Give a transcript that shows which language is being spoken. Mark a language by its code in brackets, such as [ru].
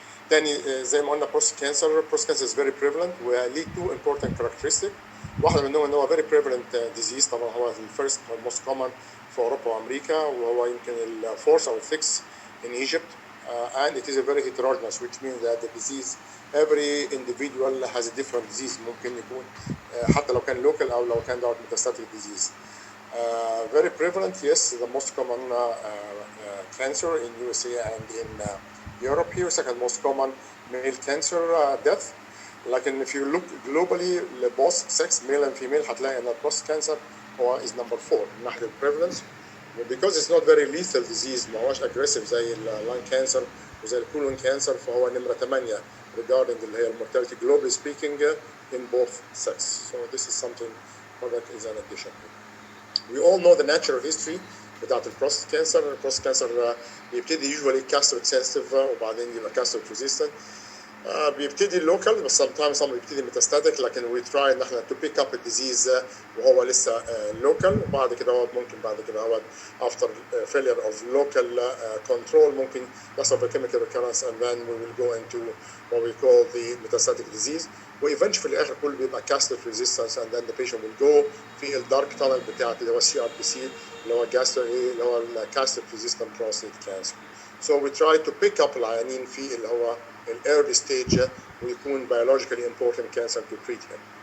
[ar] تاني زي ما قلنا [en] prostate cancer is very prevalent وليه two important characteristics. [ar] واحدة منهم ان هو [en] very prevalent disease، [ar] طبعا هو الفيرست [en] most common [ar] في اوروبا وامريكا، وهو يمكن الفورث او السكس [en] in Egypt. And it is a very heterogeneous, which means that the disease every individual has a different disease. [ar] ممكن يكون حتى لو كان local او لو كان دوت [en] metastatic disease. Very prevalent, yes, the most common cancer in USA and in Europe. Here, second most common male cancer death. لكن if you look globally both sex male and female [ar] هتلاقي ان [en] prostate cancer هو is number 4 [ar] من ناحية البريفالنس. [en] because it's not very lethal disease، [ar] ما هوش [en] aggressive زي اللان cancer وزي الكولون كانسر، [ar] فهو نمرة 8 [en] regarding [ar] اللي هي [en] mortality globally speaking in both sex. So this is something that is an addition. We all know the natural history بتاعت البروستات cancer. البروستات cancer بيبتدي usually castrate sensitive [ar] وبعدين يبقى [en] castrate resistant. بيبتدي local بس sometimes بيبتدي metastatic، لكن we try [ar] ان احنا [en] to pick up الديزيز [ar] وهو لسه [en] local. [ar] وبعد كده هو ممكن بعد كده هو [en] after failure of local control [ar] ممكن يحصل [en] chemical recurrence and then we will go into what we call the metastatic disease. وايفنتشلي في الاخر كله بيبقى castrate resistance and then the patient will go في الدارك tunnel بتاعت اللي هو CRPC [ar] اللي هو اللي هو [en] castrate resistant prostate cancer. So we try to pick up [ar] العيانين في اللي هو [en] early stage ويكون biologically important cancer to treat him.